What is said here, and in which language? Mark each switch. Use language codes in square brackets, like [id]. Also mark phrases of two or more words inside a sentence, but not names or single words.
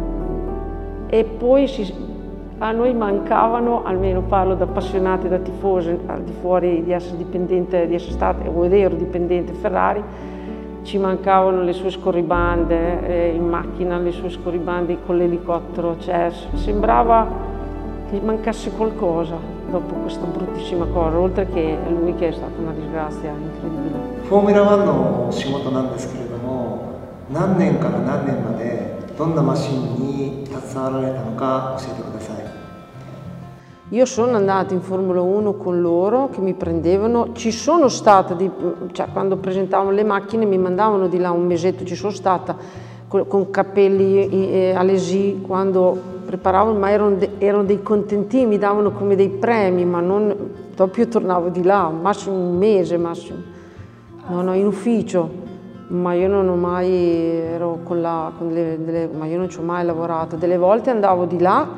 [it] e poi a noi mancavano, almeno parlo da appassionati, da tifosi, al di fuori di essere dipendente, di essere stata, o ero dipendente Ferrari, ci mancavano le sue scorribande in macchina, le sue scorribande con l'elicottero, cioè sembrava che mancasse qualcosa dopo questa bruttissima cosa, oltre che lui che è stata una disgrazia incredibile. [ja] フォーミュラ1の仕事なんですけれども、何年から何年までどんなマシンに携わられたのか教えてください。 [it] Io sono andata in Formula 1 con loro che mi prendevano, ci sono stata, cioè quando presentavano le macchine mi mandavano di là un mesetto, ci sono stata con capelli all'ESI quando preparavano, ma erano dei contentini, mi davano come dei premi, ma non, dopo io tornavo di là, massimo un mese, massimo, no, in ufficio, ma io non ho mai, ero ma io non ci ho mai lavorato, delle volte andavo di là.